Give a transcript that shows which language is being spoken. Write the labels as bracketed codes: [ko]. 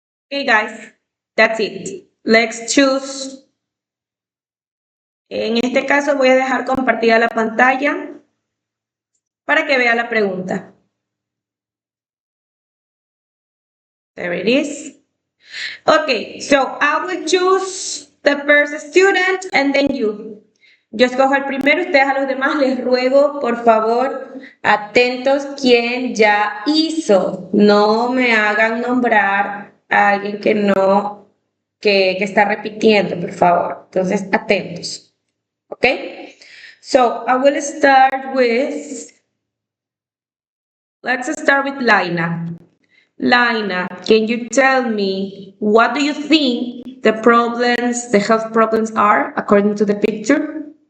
[en] Okay, guys, that's it. Let's choose. [es] En este caso voy a dejar compartida la pantalla para que vea la pregunta. [en] There it is. Okay, so I will choose the first student and then you. [es] Yo escojo el primero, ustedes a los demás les ruego, por favor, atentos quién ya hizo. No me hagan nombrar a alguien que no, que está repitiendo, por favor. Entonces, atentos. Okay? [en] So, I will start with, let's start with Laina. Laina, can you tell me what do you think the problems, the health problems are according to the picture?